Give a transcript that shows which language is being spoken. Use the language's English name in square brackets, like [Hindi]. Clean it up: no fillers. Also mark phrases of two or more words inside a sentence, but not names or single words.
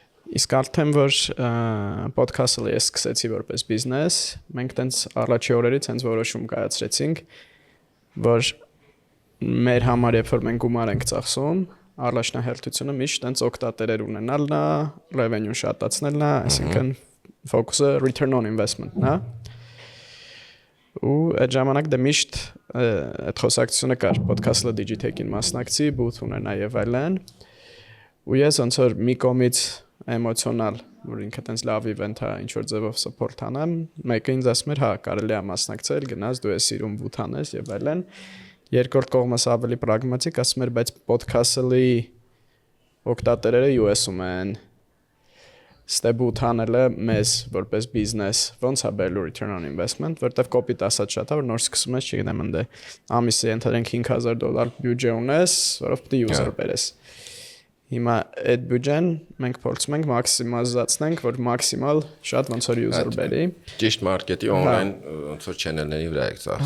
[Armenian] Իսկ արդեն որ podcast-ը ես սկսեցի որպես բիզնես, մենք տենց առաջի օրերից հենց որոշում կայացրեցինք, որ մեր համար երբ որ մենք գումար ենք ծախսում, առաջնահերթությունը միշտ տենց օգտատերեր ունենալն է, revenue շատացնելն է, այսինքն focus-ը [English] return on investment- [Armenian] ն է։ Ու այդ ժամանակ դե միշտ այդ խոսակցությունը կար, podcast-ը Digitech-ին մասնակցի, booth ունենա եւ այլն։ Ու ես ոնց որ մի կողմից էմոցիոնալ, որ ինքը տենց լավ event է, ինչ որ ձևով support անեմ, մեկը ինձ ասում էր, հա, կարելի է մասնակցել, գնաս, դու ես սիրում booth անես եւ այլն։ Երկրորդ կողմս ավելի պրագմատիկ, ասում էր, բայց podcast-ը օգտատերերը US-ում են։ Ստե booth անելը մեզ որպես բիզնես ոնց է բերելու [English] return on investment, [Armenian] որտեվ կոպիտ ասած շատ է, որ նոր սկսում ես, չգիտեմ, ընդ ամիսը ընդհանրենք $5,000 բյուջե ունես, որով պետք է user բերես։ Հիմա այդ բյուջեն մենք փորձում ենք մաքսիմալիզացնենք, որ մաքսիմալ շատ ոնց որ user բերի։ Ճիշտ մարքեթի on-line ոնց որ channel-ների վրա եք ծախսում։